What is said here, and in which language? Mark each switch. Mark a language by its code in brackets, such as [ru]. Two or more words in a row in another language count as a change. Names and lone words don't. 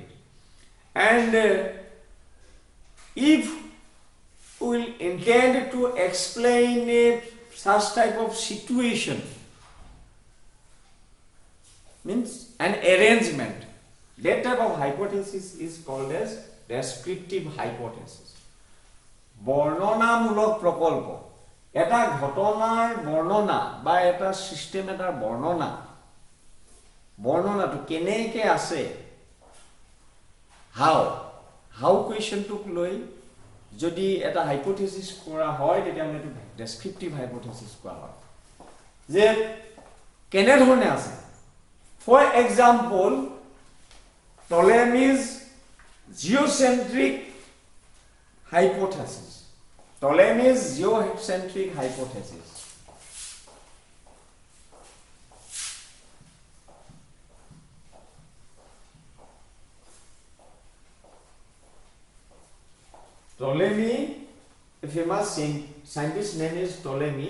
[en] And if we will intend to explain a such type of situation means an arrangement that type of hypothesis is called as descriptive hypothesis [as] বৰ্ণনামূলক প্ৰকল্প এটা ঘটনাৰ বৰ্ণনা বা এটা সিস্টেম এটাৰ বৰ্ণনাটো কেনেকৈ আছে [en] how question [as] took লৈ যদি এটা হাইপোথেসিস কৰা হয় তেতিয়া আমি এটা [en] descriptive hypothesis [as] কোৱা হয় যে কেনে ধৰণে আছে [en] for example Ptolemy's geocentric hypothesis Ptolemy, a famous scientist name is Ptolemy.